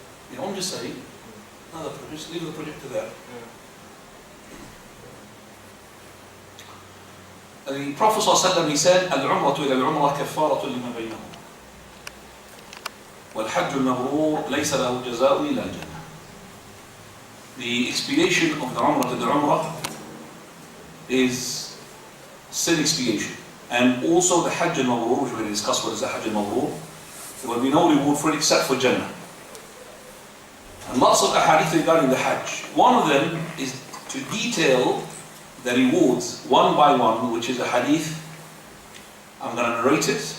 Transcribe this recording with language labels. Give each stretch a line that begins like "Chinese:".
English: You know, I'm just saying, another project, leave the projector there. The Prophet ﷺ, he said,
Arabic: العمرة إلى العمرة كفارة لما بينهما والحج المبرور ليس له جزاء إلا الجنة.
English: The expiation of the Umrah to the Umrah is sin expiation. And also the Hajj al-Mabrur, which we're going to discuss what is the Hajj al-Mabrur, there will be no reward for it except for Jannah. And lots of ahadith regarding the Hajj. One of them is to detail the rewards one by one, which is a hadith. I'm going to narrate it.